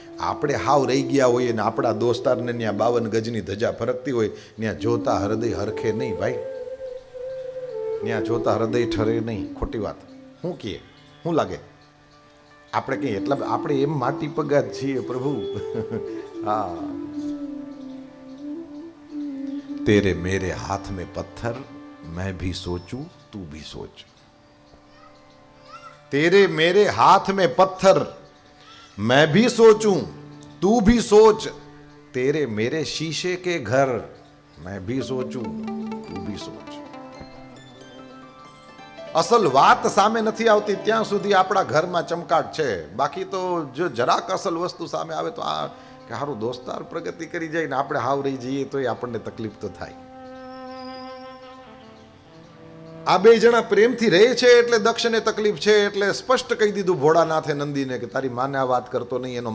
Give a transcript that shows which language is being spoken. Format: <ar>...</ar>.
<gu>આપણે હાવ રહી ગયા હોઈએ ને આપણા દોસ્તારને ત્યાં 52 ગજની ધજા ફરકતી હોય, ત્યાં જોતા હૃદય હરખે નહીં ભાઈ, ત્યાં જોતા હૃદય ઠરે નહીં. ખોટી વાત. શું કહીએ, શું લાગે આપણે કંઈ એટલા આપણે એમ માટી પગાત છીએ પ્રભુ.</gu> <hi>હા, तेरे मेरे हाथ में पत्थर मैं भी सोचूं तू भी सोच. तेरे मेरे हाथ में पत्थर मैं भी सोचूं तू भी सोच. तेरे मेरे शीशे के घर मैं भी सोचूं तू भी सोच.</hi> <gu>અસલ વાત સામે નથી આવતી ત્યાં સુધી આપણા ઘરમાં ચમકાટ છે. બાકી તો જો જરાક અસલ વસ્તુ સામે આવે તો આ કે સારું દોસ્તાર પ્રગતિ કરી જાય ને આપણે હાવ રહી જઈએ તો આપણને તકલીફ તો થાય. આ બે જણા પ્રેમથી રહે છે એટલે દક્ષને તકલીફ છે, એટલે સ્પષ્ટ કહી દીધું ભોળાનાથે નંદીને કે તારી માને આ વાત કરતો નહીં.</gu>